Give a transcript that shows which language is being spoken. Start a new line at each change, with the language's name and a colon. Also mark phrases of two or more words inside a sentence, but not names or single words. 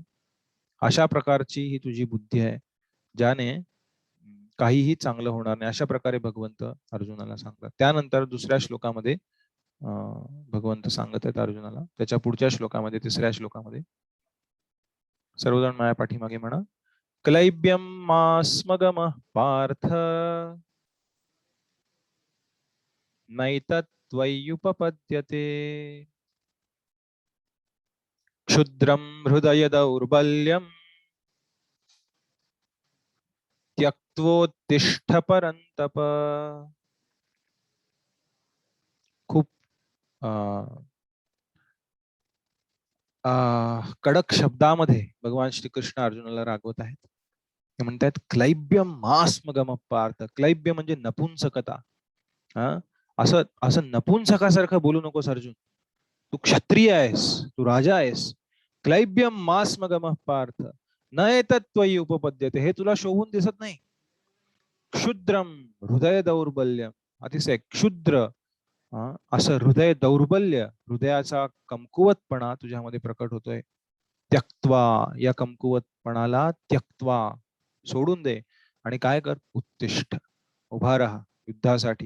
Marathi: अशा प्रकारची ही तुझी बुद्धी आहे ज्याने काहीही चांगलं होणार नाही, अशा प्रकारे भगवंत अर्जुनाला सांगतात. त्यानंतर दुसऱ्या श्लोकामध्ये भगवंत सांगत आहेत अर्जुनाला त्याच्या पुढच्या श्लोकामध्ये, 3ऱ्या श्लोकामध्ये. सर्वजण माझ्या पाठीमागे म्हणा.
Sanskrit: क्लैब्यम मास्मगम पार्थ नैतत्त्वय्युपपद्यते क्षुद्रं हृदय दौर्बल्यं त्यक्त्वोत्तिष्ठ परन्तप.
Marathi: खूप कडक शब्दामध्ये भगवान श्रीकृष्ण अर्जुनाला रागवत आहेत. ते म्हणतात
Sanskrit: क्लैब्यम मास्मगम पार्थ.
Marathi: क्लैब्य म्हणजे नपुंसकता. असं असं नपुंसकासारखं बोलू नकोस अर्जुन. तू क्षत्रिय आहेस, तू राजा आहेस.
Sanskrit: क्लैब्यम मास्मगम पार्थ न एतत्त्वयी उपपद्यते.
Marathi: हे तुला शोभून दिसत नाही.
Sanskrit: क्षुद्रम हृदय दौर्बल्यम.
Marathi: अतिशय क्षुद्र असं हृदय दौर्बल्य, हृदयाचा कमकुवतपणा तुझ्यामध्ये प्रकट होतोय. त्यक्त्वा, या कमकुवतपणाला त्यक्त्वा, सोडून दे आणि काय कर, उत्तिष्ठ, उभा राहा युद्धासाठी.